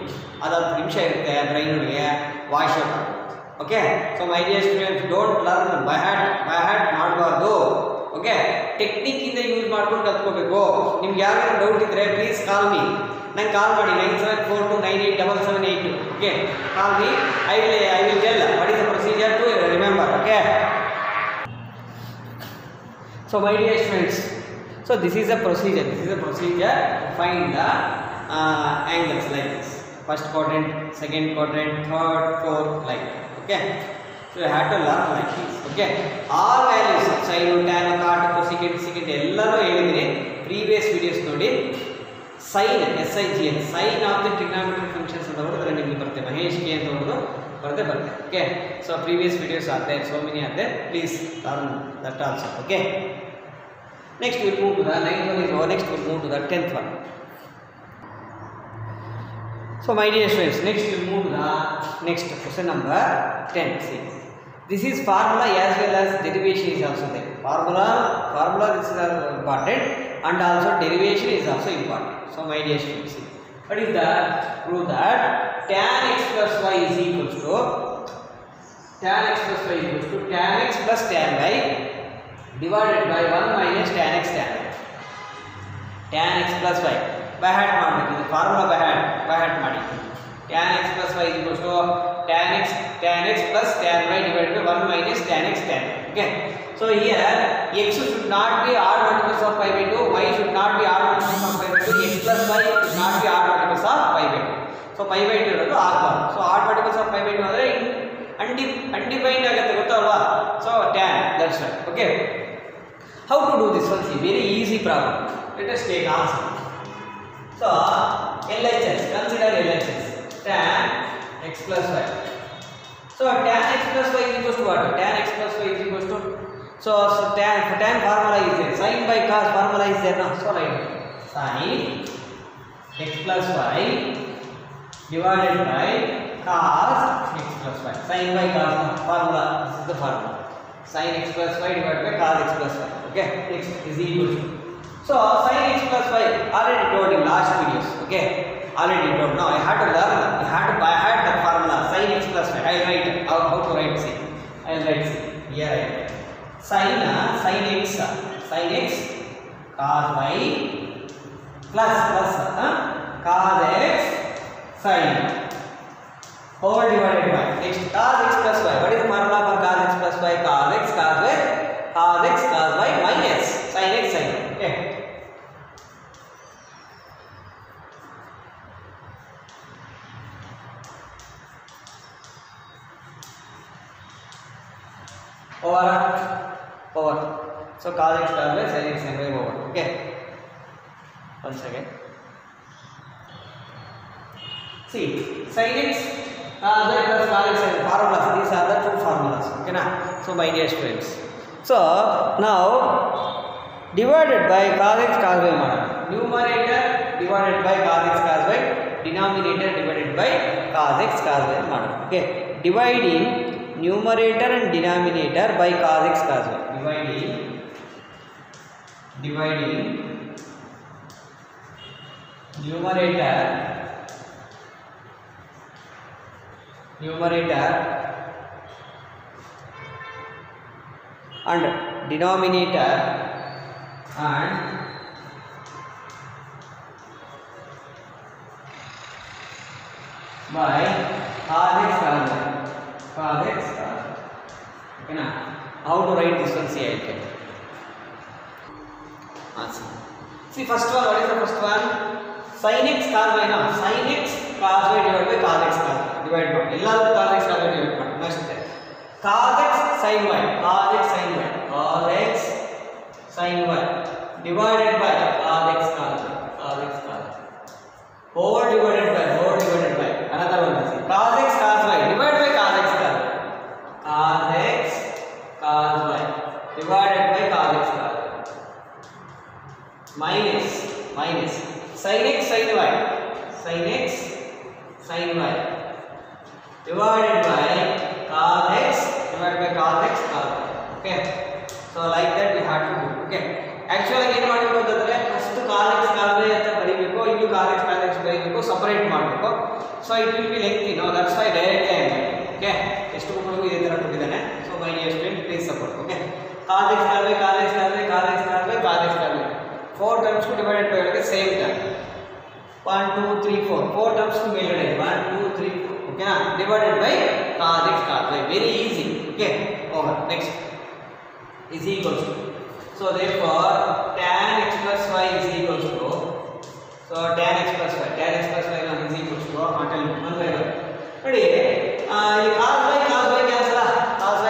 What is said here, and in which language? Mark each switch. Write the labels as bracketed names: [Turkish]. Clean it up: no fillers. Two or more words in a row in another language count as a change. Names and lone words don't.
[Kannada] ಅದು 10 ನಿಮಿಷ ಇರುತ್ತೆ ಬ್ರೈನ್ ಒಳಗೆ, [English] wash out [Kannada] ಆಗುತ್ತೆ. [English] Okay, so my dear students, don't learn by hat ಮಾಡಬಾರ್ದು. [Kannada] ಓಕೆ, ಟೆಕ್ನಿಕ್ಕಿಂದ ಯೂಸ್ ಮಾಡ್ಕೊಂಡು ಕಲ್ತ್ಕೋಬೇಕು. ನಿಮ್ಗೆ ಯಾರು ಡೌಟ್ ಇದ್ದರೆ [English] please call me. [Kannada] ನಂಗೆ ಕಾಲ್ ಮಾಡಿ 9742987782. [English] Okay, call me. I will tell what is the procedure to remember. Okay, so my dear students, so this is a procedure to find the angles like this: first quadrant, second quadrant, third, fourth, like that. Okay, So you have to learn like this. Okay. All values sin, tan, cot, cosecant, secant [Kannada] ಎಲ್ಲಾನು ಹೇಳಿದ್ರೆ [English] previous videos ನೋಡಿ. Sin SIGN sin of the trigonometric functions [Kannada] ಅಂತ ಹೊರದ್ರೆ ನಿಮಗೆ ಬರುತ್ತೆ ಮಹೇಶ್ ಕೆ ಅಂತ ಹೊರದು ಬರುತ್ತೆ. [English] Okay. So previous videos are there, so many are there. Please learn that also. Okay. Next we will move to the 9th one is over. Next we will move to the 10th one. So my dear students, next we will move to the next question number 10. See, this is formula as well as derivation is also there. Formula this is important, and also derivation is also important. So my dear students, see, what is that? Prove that tan x plus y is equals to tan x plus y equals to tan x plus tan y divided by 1 minus tan x tan y. Tan x plus y by heart ಮಾಡಬೇಕು. ಇದು formula by heart ಮಾಡಿ. tan x plus y is equals to tan x plus tan y divided by 1 minus tan x tan y. Okay. So here x should not be odd multiples of pi by 2, y should not be odd multiples of pi by 2, x plus y should not be odd multiples of pi by 2. So pi by 2 [Kannada] ಇರೋದು ಆಗಬಾರ್ದು. [English] So odd multiples of pi by 2 ಅಂದ್ರೆ undefined [Kannada] ಆಗುತ್ತೆ ಗೊತ್ತಲ್ವಾ? [English] So tan, that's right. Okay. How to do this one? See, very easy problem. Let us take answer. So LHS, consider LHS tan x plus y. So tan x plus y is equals to what? Tan x plus y is equals to, so tan formula is there, sin by cos formula is there now. So write sin x plus y divided by cos x plus y. Sin by cos formula, this is the formula. Sin x plus y divided by cos x plus y. Okay, x is equal to, so sin x plus y already told in last videos. Okay, already told. Now I had to learn, I had to by heart the formula sin x plus y. I will write how to write. See, I will write. See, here I write sin x cos y plus cos x sin whole divided by, next cos x plus y. What is the formula for cos x plus y? Cos x cos y minus sin x sin y. Okay. Over. So cos x cos y sin x sin y over. Okay. Once again. See, sin x cos y plus cos x sin y formulas. These are the two formulas. Okay na? So my dear students. So now divided by cos x cos y model. Numerator divided by cos x cos y. Denominator divided by cos x cos y model. Okay. Dividing numerator and denominator by cos x cos y. Dividing numerator and denominator and by cos x cos y. Okay na? How to write this one? See, I can answer. See, first one, what is the first one? Sin x cos y now. Sin x cos y divided by cos x cos y. Divide by ಎಲ್ಲಾದರೂ cos x cos y divide ಮಾಡಿ. Next cos x sin y. Cos x sin y. Cos x sin y divided by cos x cos y. Cos x cos y. Whole divided by another one. See, cos x cos y divided by cos x cos y. Cos x cos y divided by cos x cos y. Minus sin x sin y. Sin x sin y divided by cos x divided by cos x cos y. Okay. So like that we have to do. Okay. Actually [Kannada] ಏನು ಮಾಡಬೇಕು ಅಂತಂದ್ರೆ [English] first cos x cos y [Kannada] ಅಂತ ಬರೀಬೇಕು, ಇಲ್ಲಿ [English] cos x [Kannada] ಬರೀಬೇಕು, ಸಪರೇಟ್ ಮಾಡಬೇಕು. [English] So it will be lengthy. No, that's why directly I made. [Kannada] Okay. ಎಷ್ಟು ಮಕ್ಕಳಿಗೂ ಇದೇ ತರ ಕೊಟ್ಟಿದ್ದಾನೆ. [English] So my dear student, please support. Okay. cos x cos y cos x cos y cos x cos y cos x cos y. 4 terms to divided by same term. 1 2 3 4 4 terms to ಮೇಲ್ಗಡೆ 1 2 3 4. Okay na? Divided by cos x cos y. Very easy. Okay. Over. Next is equals to, so therefore tan x plus y is equals to, so tan x plus y is equals to until 1 by 1. [Kannada] ನೋಡಿ ಇಲ್ಲಿ [English] cos y cancel, cos